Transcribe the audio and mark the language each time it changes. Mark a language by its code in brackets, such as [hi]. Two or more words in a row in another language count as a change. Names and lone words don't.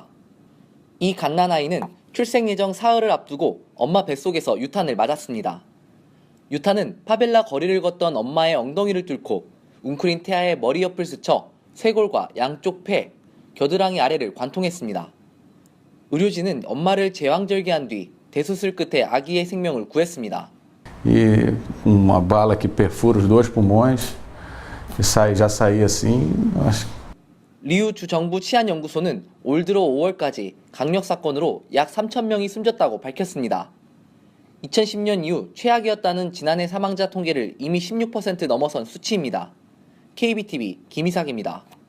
[ko] 이 갓난아이는 출생 예정 사흘을 앞두고 엄마 뱃속에서 유탄을 맞았습니다. 유탄은 파벨라 거리를 걷던 엄마의 엉덩이를 뚫고 웅크린 태아의 머리 옆을 스쳐 쇄골과 양쪽 폐, 겨드랑이 아래를 관통했습니다. 의료진은 엄마를 제왕절개한 뒤 대수술 끝에 아기의 생명을 구했습니다. [pt] E uma bala que perfura os dois pulmões e já saía assim. [ko] 리우 주 정부 치안연구소는 올 들어 5월까지 강력 사건으로 약 3,000명이 숨졌다고 밝혔습니다. 2010년 이후 최악이었다는 지난해 사망자 통계를 이미 16% 넘어선 수치입니다. KBTV 김희삭입니다.